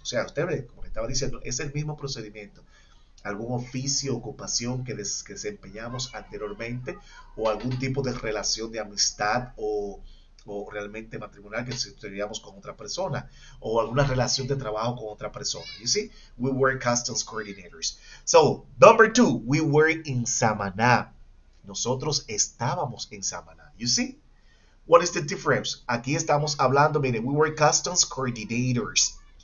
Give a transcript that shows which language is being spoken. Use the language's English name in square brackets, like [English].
[Spanish] O sea, usted ve, como le estaba diciendo, es el mismo procedimiento. Algún oficio, ocupación que desempeñamos anteriormente o algún tipo de relación de amistad o realmente matrimonial que teníamos con otra persona o alguna relación de trabajo con otra persona. [English] You see, we were customs coordinators. So, number two, we were in Samaná. [Spanish] Nosotros estábamos en Samaná. [English] You see? What is the difference? [Spanish] Aquí estamos hablando, miren, [English] we were customs coordinators.